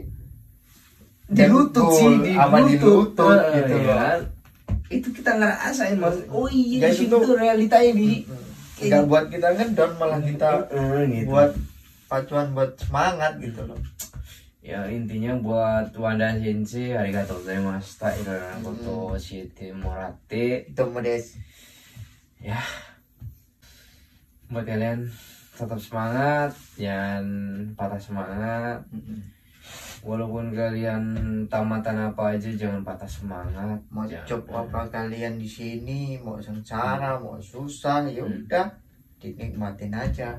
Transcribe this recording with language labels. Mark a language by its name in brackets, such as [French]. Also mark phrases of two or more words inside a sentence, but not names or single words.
[Indonesian] lutut sih, di lutut gitu kan. Itu kita ngerasain mas. Oh iya, di situ realitanya di. Enggak buat kita ngedon, malah kita gitu. Buat pacuan, buat semangat gitu loh. Ya intinya buat Wanda Sensei, [Japanese] ありがとうございました、いろいろんこと教えてもらって. ともです. [Indonesian] Ya. Buat kalian tetap semangat, jangan patah semangat. Walaupun kalian tamatan apa aja jangan patah semangat. Mau job apa kalian di sini, mau sengsara, mau susah, ya udah dinikmatin aja